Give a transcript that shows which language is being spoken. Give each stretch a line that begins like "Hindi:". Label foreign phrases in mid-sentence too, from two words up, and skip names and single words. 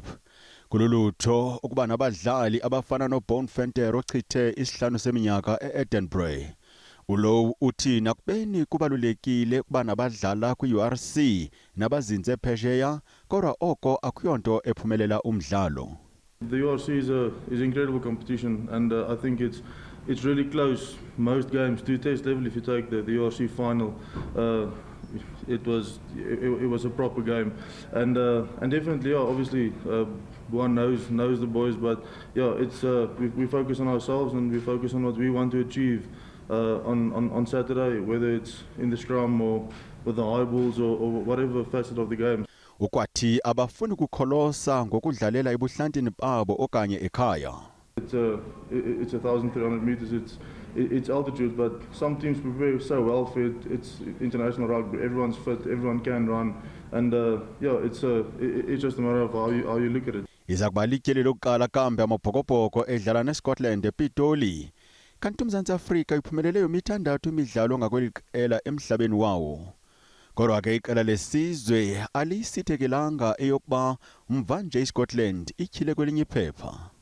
Xhosa: Kululutho ukuba nabadlali abafana noBone Venter ochithe isihlanu seminyaka eEdinburgh. Ulow uthi nakubeni kubalulekile ukuba nabadlala kwi-URC nabazinze phesheya kodwa oko akuyonto ephumelela umdlalo.
English: The URC is incredible competition, and I think it's really close. Most games do test level. If you take the URC final, it was a proper game, and definitely, yeah, obviously, one knows the boys, but yeah, it's we focus on ourselves and we focus on what we want to achieve on Saturday, whether it's in the scrum or with the high balls or whatever facet of the game. Ukwathi abafuni ukukholosa ngokudlalela ebuhlantini babo okanye ekhaya. It's 1,300 meters. It's altitude, but some teams prepare so well for it. It's international rugby. Everyone's fit. Everyone can run, and yeah, it's just a matter of how you look at it.
Xhosa: Iza kuba lityeli lokuqala kambe amabhokobhoko edlala neScotland ePitoli. Kanti uMzantsi Afrika iphumelele yomithandathu imidlalo ngakweli qela emhlabeni wawo. Kodwa ke iqela lesizwe alisithekelanga eyokuba mvanje iScotland ityhile kwelinye iphepha.